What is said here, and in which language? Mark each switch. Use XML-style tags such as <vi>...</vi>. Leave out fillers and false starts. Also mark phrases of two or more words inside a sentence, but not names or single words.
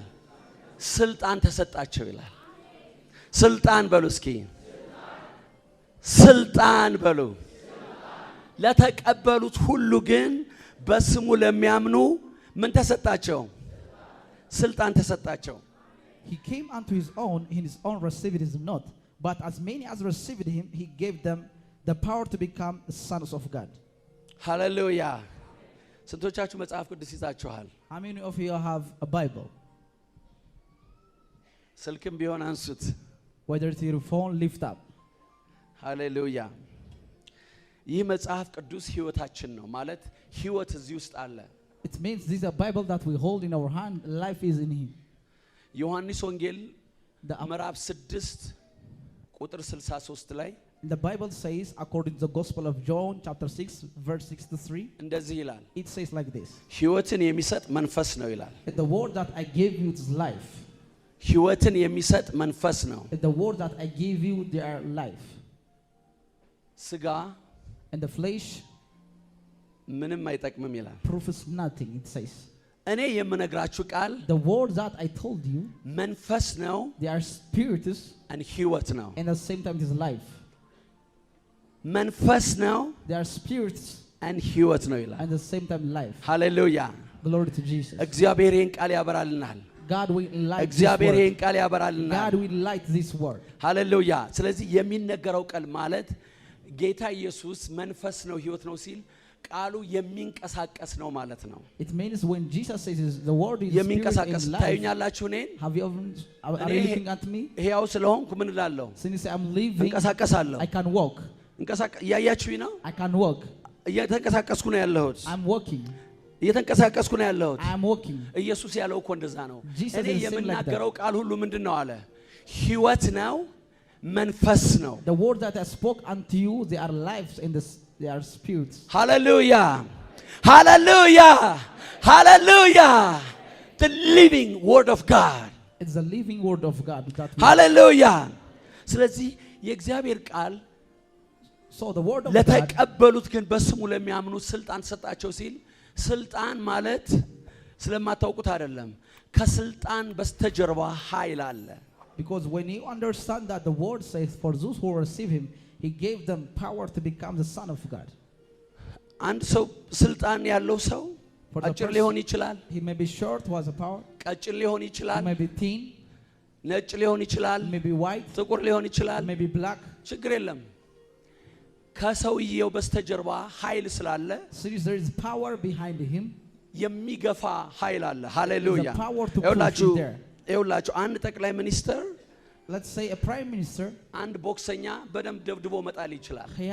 <am>ስልጣን ተሰጣቸው ይላል። ስልጣን በሉ እስኪ፣ ስልጣን በሉ። ለተቀበሉት ሁሉ ግን በስሙ ለሚያምኑ ምን ተሰጣቸው? ስልጣን ተሰጣቸው።</am> <en>He came unto his own received him not, but as many as received him, he gave them the power to become the sons of God.</en> <am>Hallelujah. ስንቶቻችሁ መጽሐፍ ቅዱስ ይዛችኋል?</am> <en>How many of you have a Bible?</en> <am>ስልክም ቢሆን አንሱት።</am> <en>Whether it's your phone, lift up. Hallelujah.</en> <am>ይህ መጽሐፍ ቅዱስ ህይወታችን ነው ማለት ህይወት እዚህ ውስጥ አለ።</am> <en>It means this is a Bible that we hold in our hand. Life is in him.</en> <am>ዮሐንስ ወንጌል ምዕራፍ 6 ቁጥር 63 ላይ</am> <en>the Bible says, according to the Gospel of John chapter 6 verse 63,</en> <am>እንደዚህ ይላል።</am> <en>it says like this,</en> <am>ህይወትን የሚሰጥ መንፈስ ነው ይላል።</am> <en>the word that I gave you is life.</en> <am>ህይወትን የሚሰጥ መንፈስ ነው።</am> <en>The word that I give you, they are life.</en> <am>ስጋ</am> <en>and the flesh</en> <am>ምንም አይጠቅምም ይላል።</am> <en>profits nothing, it says.</en> <am>እኔ የምነግራችሁ ቃል</am> <en>the word that I told you,</en> <am>መንፈስ ነው፣</am> <en>they are spirits,</en> <am>and ህይወት ነው።</am> <en>and at the same time it is life.</en> <am>መንፈስ ነው፣</am> <en>they are spirits,</en> <am>and ህይወት ነው ይላል።</am> <en>and at the same time life.</en> <am>ሃሌሉያ።</am> <en>Glory to Jesus.</en> <am>እግዚአብሔር ይህን ቃል ያበራልናል።</am> <en>God will light</en> <am>እግዚአብሔር</am> <en>this</en> <am>ይህን</am> <en>word.</en> <am>ቃል ያበራልናል።</am> <en>God will light this word.</en> <am>ሃሌሉያ። ስለዚህ የሚነገረው ቃል ማለት ጌታ ኢየሱስ መንፈስ ነው ህይወት ነው ሲል ቃሉ የሚንቀሳቀስ ነው ማለት ነው።</am> <en>It means when Jesus says the word is</en> <am>የሚንቀሳቀስ</am> <en>spirit and life.</en> <am>ታዩኛላችሁ እኔን?</am> <en>Have you are you looking at me?</en> <am>ሕያው ስለሆንኩ ምን እላለሁ?</am> <en>Since I'm living,</en> <am>እንቀሳቀሳለሁ።</am> <en>I can walk.</en> <am>እያያችሁኝ ነው?</am> <en>I can walk.</en> <am>እየተንቀሳቀስኩ ነው ያለሁት።</am> <en>I'm walking.</en> <am>እየተንቀሳቀስኩ ነው ያለሁት።</am> <en>I'm walking.</en> <am>ኢየሱስ ያለው እኮ እንደዛ ነው።</am> <en>Jesus</en> <am>እኔ</am> <en>is saying like</en> <am>የምናገረው</am> <en>that.</en> <am>ቃል ሁሉ ምንድነው አለ? ህይወት ነው፣ መንፈስ ነው።</am> <en>The word that I spoke unto you, they are lives and they are spirits. Hallelujah. Hallelujah. Hallelujah. The living word of God. It's the living word of God.</en> <am>Hallelujah. ስለዚህ የእግዚአብሔር ቃል</am> <en>So the word of God,</en> <am>ለተቀበሉት ግን በስሙ ለሚያምኑት ስልጣን ሰጣቸው ሲል ስልጣን ማለት ስለማታውቁት አይደለም። ከስልጣን በስተጀርባ ኃይል አለ።</am> <en>because when you understand that the word says for those who receive him, he gave them power to become the son of God.</en> <am>አንድ ሰው ስልጣን ያለው ሰው</am> <en>For the</en> <am>አጭር</am> <en>person,</en> <am>ሊሆን ይችላል፣</am> <en>he may be short, who has a power.</en> <am>ቀጭን ሊሆን</am> <en>He</en> <am>ይችላል፣</am> <en>may be thin,</en> <am>ነጭ ሊሆን ይችላል፣</am> <en>he may be white,</en> <am>ጥቁር ሊሆን</am> <en>he</en> <am>ይችላል።</am> <en>may be black.</en> <am>ችግር የለም። ከሰውየው በስተጀርባ ኃይል ስላለ</am> <en>Since there is power behind him,</en> <am>የሚገፋ ኃይል አለ። ሃሌሉያ።</am> <en>there's a power to push you there.</en> <am>ይኸውላችሁ አንድ ጠቅላይ ሚኒስትር</am> <en>Let's say a prime minister,</en> <am>አንድ ቦክሰኛ በደንብ ደብድቦ መጣል ይችላል።</am>